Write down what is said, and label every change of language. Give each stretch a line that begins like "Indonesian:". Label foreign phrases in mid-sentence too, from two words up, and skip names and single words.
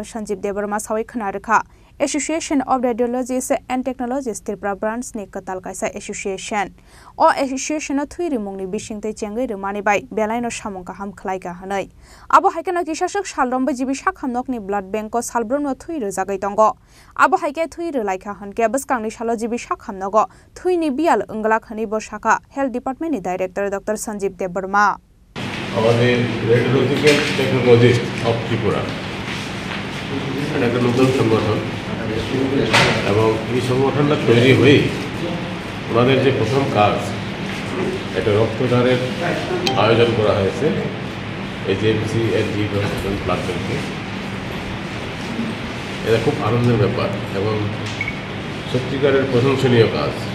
Kok Borok: Sanjit Debarma sawai khana
English: Association of Radiologists and Technologists Tripura branch
Kok Borok: ni katal kaisa association o association thui rimung ni bisingtei chengai rumani bai belai no samung kaham khlai ka hanai abo haikeno kisashak salrombai jibi sakhamnok ni
English: blood bank
Kok Borok: ko salbrom no thui rojagai tongo abo haike thui rolaikha hanke baskang ni salo jibi sakhamnogo thui ni bial ungla khani bo shaka
English: health department
Kok Borok: ni director Dr. Sanjit Debarma
Bangla: আমাদের
English: radiological technologist of Tripura
Bangla: এটা একটা নতুন সংগঠন এবং এই সংগঠনটা তৈরি হয়ে ওনাদের যে প্রথম কাজ একটা রক্তদানের আয়োজন করা হয়েছে এজেন্সি এনজি
English: hospital blood bank
Bangla: এটা খুব আনন্দের ব্যাপার এবং সত্যিকারের প্রশংসনীয় কাজ